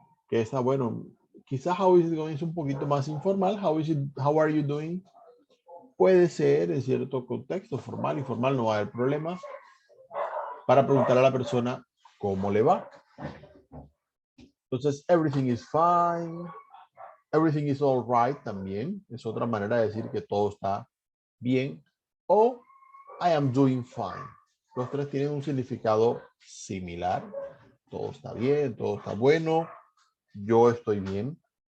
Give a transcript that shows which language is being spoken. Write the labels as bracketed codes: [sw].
[es] Que está bueno. Quizás [en] how is it going [es] es un poquito más informal. [en] How are you doing? [es] Puede ser en cierto contexto, formal, informal, no va a haber problema. Para preguntar a la persona cómo le va. Entonces, [en] everything is fine. Everything is all right [es] también. Es otra manera de decir que todo está bien. O [en] I am doing fine. [es] Los tres tienen un significado similar. Todo está bien, todo está bueno. Yo estoy bien.